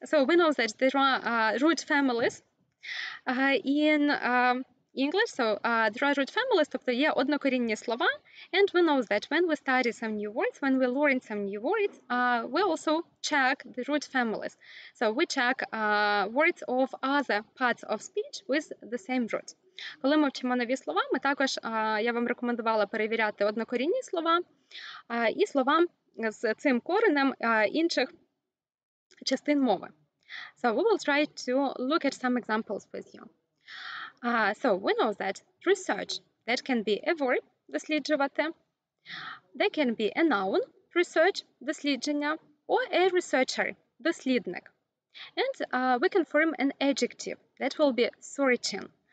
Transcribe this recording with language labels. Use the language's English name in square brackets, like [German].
[English] So we know that there are root families in English. So there are root families, [Ukrainian] тобто є однокорінні слова. [English] And we know that when we study some new words, when we learn some new words, we also check the root families. So we check words of other parts of speech with the same root. [Ukrainian] Коли ми вчимо нові слова, ми також, я вам рекомендувала перевіряти однокорінні слова і слова з цим коренем інших частин мови. [English] So we will try to look at some examples with you. So we know that research, that can be a verb, досліджувати, that can be a noun, research, дослідження, or a researcher, дослідник. And we can form an adjective, that will be searching.